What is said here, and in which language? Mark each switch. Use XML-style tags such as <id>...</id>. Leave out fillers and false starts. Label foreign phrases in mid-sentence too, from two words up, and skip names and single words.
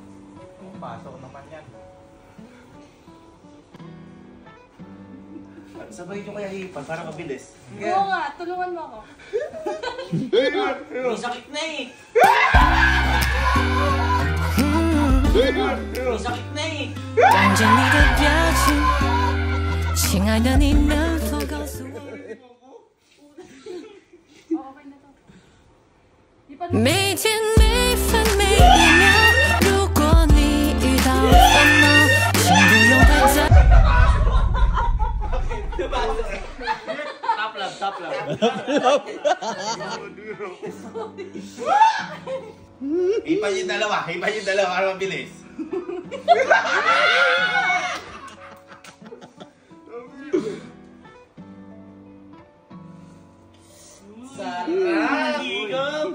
<tl>Pasok naman yan. Sabay nyo kaya hipan para mabilis. Oo nga, tulungan mo ako. May sakit na eh. May sakit na eh.</tl> <zh>望着你的表情，亲爱的，你能否告诉我？</zh> <tl>Oo, okay na to. Hipan mo.</tl> <zh>每天每分每一秒，如果你遇到烦恼，请不用太在。</zh> <en>Top love, top love.</en> <tl>Hipan yung dalawa para mabilis. Sarap! Higop!</tl>